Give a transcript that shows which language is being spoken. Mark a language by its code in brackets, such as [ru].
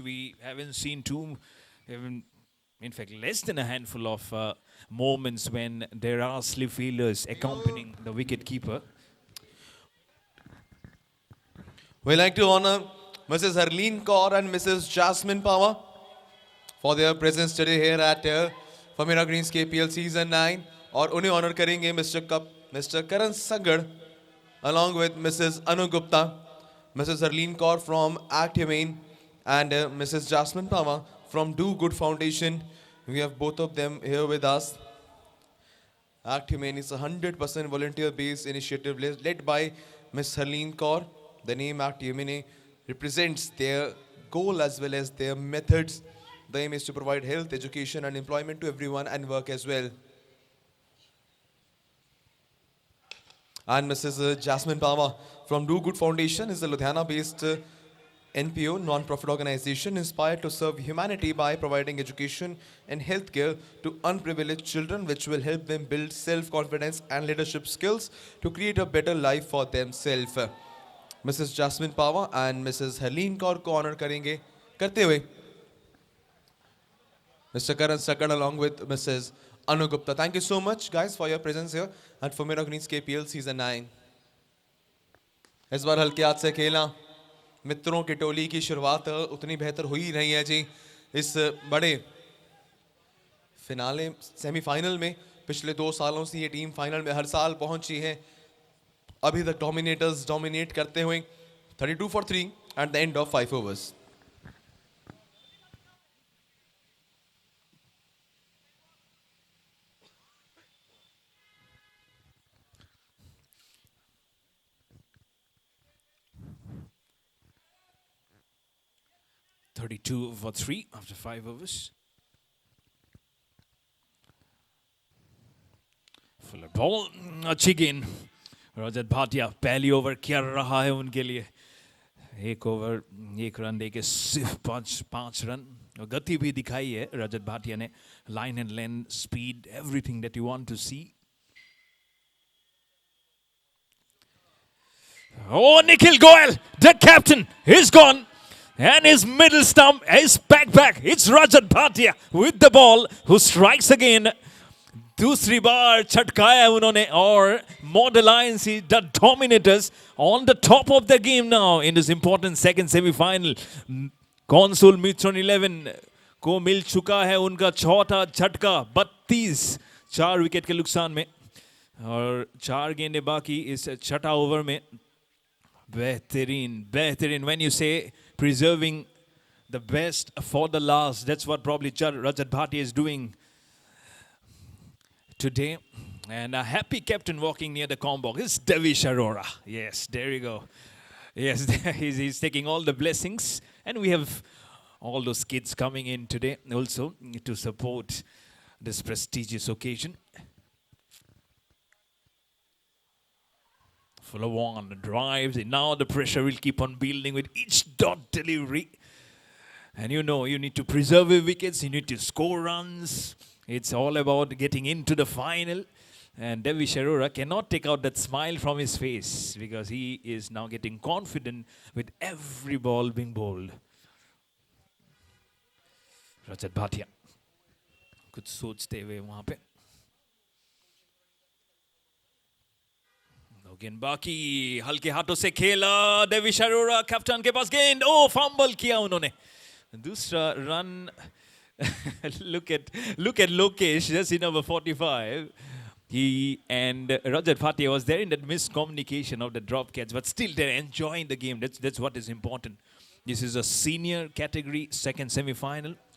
[en] We haven't seen in fact, less than a handful of moments when there are slip fielders accompanying the wicket keeper. We like to honor Mrs. Harleen Kaur and Mrs. Jasmine Power for their presence today here at Formera Greens KPL Season 9. [hi] और उन्हें honour करेंगे mister Karan सगड़ [en] along with Mrs. Anu Gupta, Mrs. Harleen Kaur from Act Humane and Mrs. Jasmine Pava from Do Good Foundation. We have both of them here with us. Act Humane is a 100% volunteer-based initiative led by Ms. Harleen Kaur. The name Act Humane represents their goal as well as their methods. The aim is to provide health, education and employment to everyone and work as well. And Mrs. Jasmine Pava from Do Good Foundation is a Ludhiana-based NPO, non-profit organization inspired to serve humanity by providing education and healthcare to unprivileged children, which will help them build self-confidence and leadership skills to create a better life for themselves. Mrs. [hi] Jasmine Pava and Mrs. Harleen Kaur को honor करते हुए Mr. [en] Karan Sakad along with Mrs. Anu Gupta. Thank you so much, guys, for your presence here at Formera Greens KPL Season 9. [hi] इस बार हल्के हाथ से खेला. मित्रों की टोली की शुरुआत उतनी बेहतर हुई नहीं है जी. इस बड़े फिनाले सेमीफाइनल में पिछले 2 सालों से ये टीम फाइनल में हर साल पहुंची है. अभी तक डोमिनेटर्स डोमिनेट करते हुए 32 [en] for 3 at the end of 5 overs. (32 for 3 after 5 overs. Full ball, [hi] अच्छी गेंद. रजत भाटिया पहली ओवर कर रहा है उनके लिए. 1 ओवर 1 रन देके सिर्फ 5 रन. और गति भी दिखाई है रजत भाटिया ने. Line and length, speed, [en] Everything that you want to see. Oh, Nikhil Goyal, the captain, he's gone. And his middle stump is back. It's Rajat Bhatia with the ball who strikes again. [hi] दूसरी बार छटकाया उन्होंने और [en] Model INC, the Dominators, on the top of the game now in this important second semi-final. [hi] Consul Mitron 11 को मिल चुका है उनका चौथा झटका. 32 4 wicket के नुकसान में. और 4 गेंदे बाकी इस छठा ओवर में. बेहतरीन. [en] When you say preserving the best for the last, that's what probably Rajat Bhatia is doing today. And a happy captain walking near the combo is Devish Arora. Yes, there you go. Yes, he's taking all the blessings. And we have all those kids coming in today also to support this prestigious occasion. Follow on the drives. And now the pressure will keep on building with each dot delivery. And you know, you need to preserve your wickets. You need to score runs. It's all about getting into the final. And Devish Arora cannot take out that smile from his face because he is now getting confident with every ball being bowled. [hi] Rajat Bhatia कुछ सोचते हुए वहां पे. गेंद बाकी हल्के हाथों से खेला. [en] Devish Arora [hi] कैप्टन के पास गेंद. ओ फंबल किया उन्होंने. दूसरा run. [en] Look at Lokesh, just in number 45. He and Rajat Bhatia was there in that miscommunication of the drop catch, but still they're enjoying the game. That's what is important. This is a senior category, second semi-final.